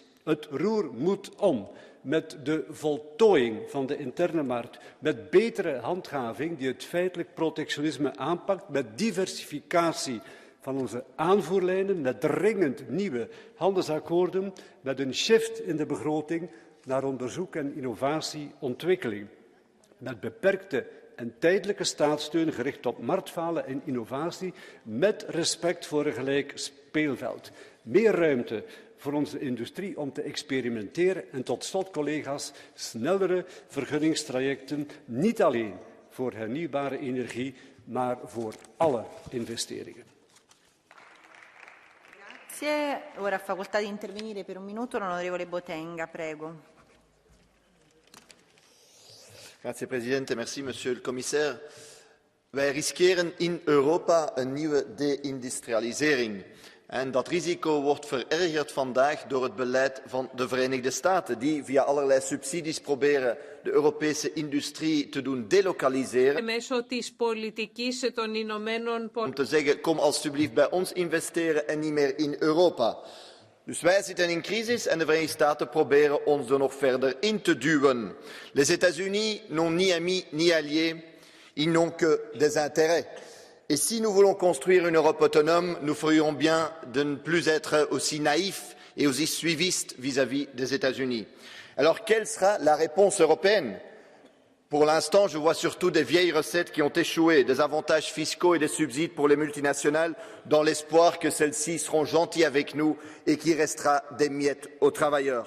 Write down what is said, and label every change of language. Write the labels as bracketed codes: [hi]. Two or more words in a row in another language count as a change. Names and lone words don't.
[nl] Het roer moet om met de voltooiing van de interne markt, met betere handhaving die het feitelijk protectionisme aanpakt, met diversificatie van onze aanvoerlijnen, met dringend nieuwe handelsakkoorden, met een shift in de begroting naar onderzoek en innovatieontwikkeling, met beperkte en tijdelijke staatssteun gericht op marktfalen en innovatie, met respect voor een gelijk speelveld. Meer ruimte voor onze industrie om te experimenteren en tot slot, collega's, snellere vergunningstrajecten, niet alleen voor hernieuwbare energie, maar voor alle investeringen. [it] Grazie. Ora ha facoltà di intervenire per 1 minuto l'onorevole Botenga, prego. Grazie Presidente, [fr] merci Monsieur le Commissaire. [nl] Wij riskeren in Europa een nieuwe deindustrialisering. En dat risico wordt verergerd vandaag door het beleid van de Verenigde Staten, die via allerlei subsidies proberen de Europese industrie te doen delokaliseren. Om te zeggen, kom alstublieft bij ons investeren en niet meer in Europa. Dus wij zitten in crisis en de Verenigde Staten proberen ons er nog verder in te duwen. [fr] Les États-Unis n'ont ni amis ni alliés, ils n'ont que des intérêts. Et si nous voulons construire une Europe autonome, nous ferions bien de ne plus être aussi naïfs et aussi suivistes vis-à-vis des États-Unis. Alors, quelle sera la réponse européenne? Pour l'instant, je vois surtout des vieilles recettes qui ont échoué, des avantages fiscaux et des subsides pour les multinationales, dans l'espoir que celles-ci seront gentilles avec nous et qu'il restera des miettes aux travailleurs.